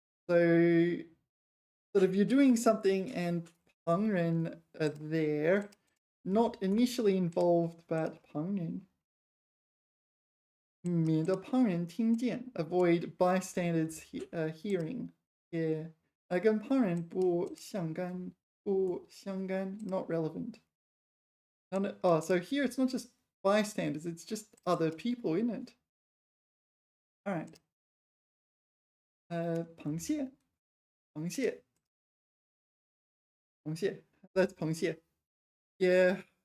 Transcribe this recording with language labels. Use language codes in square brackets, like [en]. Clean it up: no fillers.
[en] So, sort of you're doing something and 旁人 are there, not initially involved, but 旁人. [zh] 免得旁人听见, [en] avoid bystanders hearing. Yeah. [zh] 跟旁人不相干, [en] not relevant. Oh, so here it's not just bystanders, it's just other people, isn't it? All right. 螃蟹. That's 螃蟹.Yeah.